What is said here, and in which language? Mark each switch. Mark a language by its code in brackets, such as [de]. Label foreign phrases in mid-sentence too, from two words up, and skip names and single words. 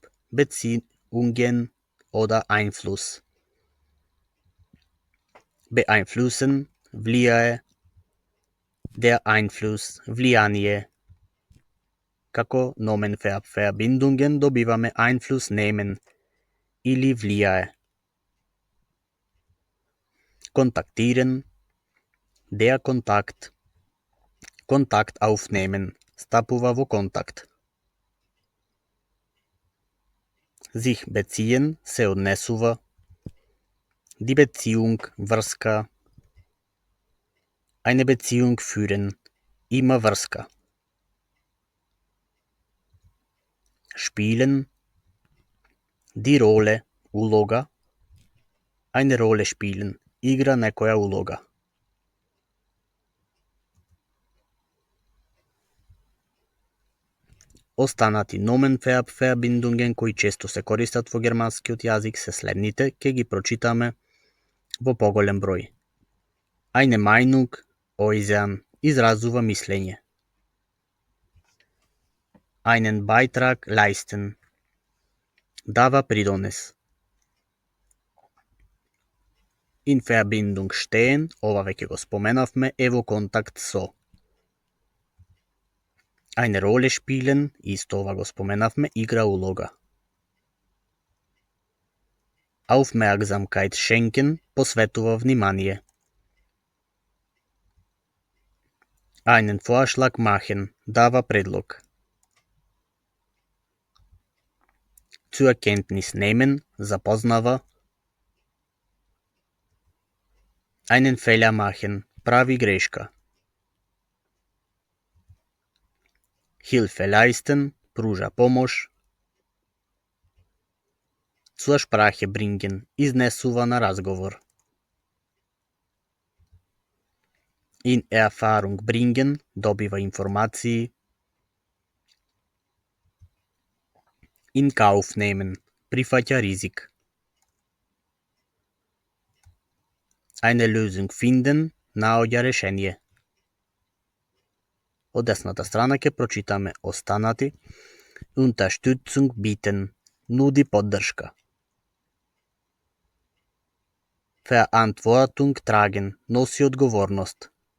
[de] Beziehungen oder Einfluss. Beeinflussen. Влијае. Der Einfluss. [mk] Влијание. Како [de] Nomen für Verbindungen [mk] добиваме [de] Einfluss nehmen [mk] или влијае. [de] Kontaktieren. Der Kontakt. Kontakt aufnehmen. [mk] Стапува во контакт. [de] Sich beziehen. [mk] Се однесува. [de] Die Beziehung, врска. Eine Beziehung führen, [mk] има врска. [de] Spielen, die Rolle, улога. Eine Rolle spielen, [mk] игра некоја улога. Останати Nomen-Verb-Verbindungen кои често се користат во германскиот јазик се следните, ќе ги прочитаме во поголем број. [de] Eine Meinung, äußern, [mk] изразува мислење. [de] Einen Beitrag leisten, [mk] дава придонес. [de] In Verbindung stehen, [mk] ова веќе го споменавме, е во контакт со. [de] Eine Rolle spielen, [mk] исто ова го споменавме, игра улога. [de] Aufmerksamkeit schenken, [mk] посветува внимание. [de] Einen Vorschlag machen, [mk] дава предлог. [de] Zur Kenntnis nehmen, запознава. Einen Fehler machen, [mk] прави грешка. [de] Hilfe leisten, [mk] пружа помош. [de] Zur Sprache bringen, [mk] изнесува на разговор. [de] In Erfahrung bringen, [mk] добива информации. [de] In Kauf nehmen, [mk] прифаќа ризик. [de] Eine Lösung finden, [mk] наоѓа решение. Од десната страна ќе прочитаме останати. [de] Unterstützung bieten, [mk] нуди поддршка. [de] Verantwortung tragen, [mk] носи одговорност.